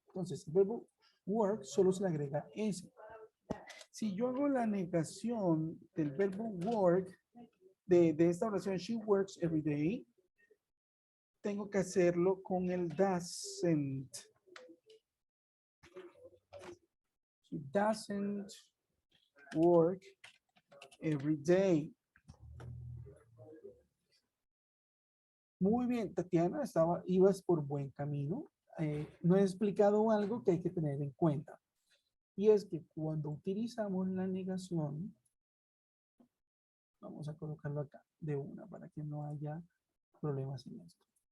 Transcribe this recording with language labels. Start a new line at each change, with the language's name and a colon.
Spanish: Entonces, el verbo work solo se le agrega S. Si yo hago la negación del verbo work, de esta oración,
English: she works every day,
Spanish: tengo que hacerlo con el doesn't.
English: She doesn't work every day.
Spanish: Muy bien, Tatiana, ibas por buen camino. No he explicado algo que hay que tener en cuenta. Y es que cuando utilizamos la negación, vamos a colocarlo acá de una para que no haya problemas en esto.